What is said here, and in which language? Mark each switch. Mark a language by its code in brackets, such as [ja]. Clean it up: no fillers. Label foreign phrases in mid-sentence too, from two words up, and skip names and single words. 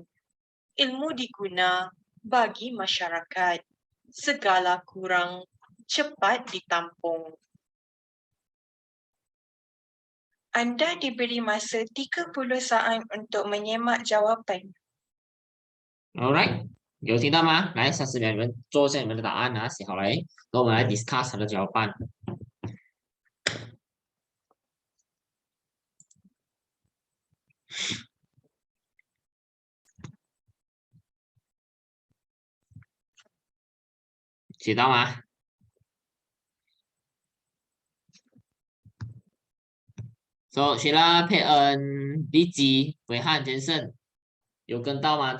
[ms] Ilmu diguna bagi masyarakat, segala kurang cepat ditampung. Anda diberi masa 30 saat untuk menyemak jawapan. [zh] Alright，有听到吗？来，30秒，你们做一下你们的答案啊，写好来，然后我们来 discuss 它的jawapan。写到吗？So，写了佩恩、李基、伟汉、杰森，有跟到吗？